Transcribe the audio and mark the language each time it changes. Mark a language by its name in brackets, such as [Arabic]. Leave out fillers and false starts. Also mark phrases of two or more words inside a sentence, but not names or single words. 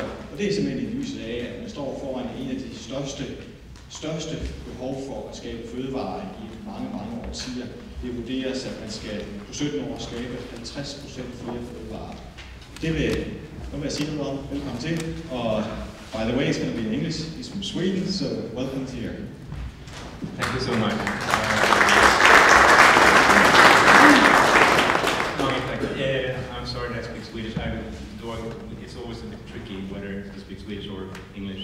[Danish] Og det er simpelthen i lyset af, at man står foran en af de største behov for at skabe fødevarer i mange årtier. Det vurderes, at man skal på 17 år skabe 50% flere fødevarer. Det vil jeg sige noget om. Velkommen til. [English] Og by the way, it's going to be in English. He's from Sweden, so welcome to here. Thank you so much. I'm sorry that I speak Swedish. It's always a bit tricky whether to speak Swedish or English.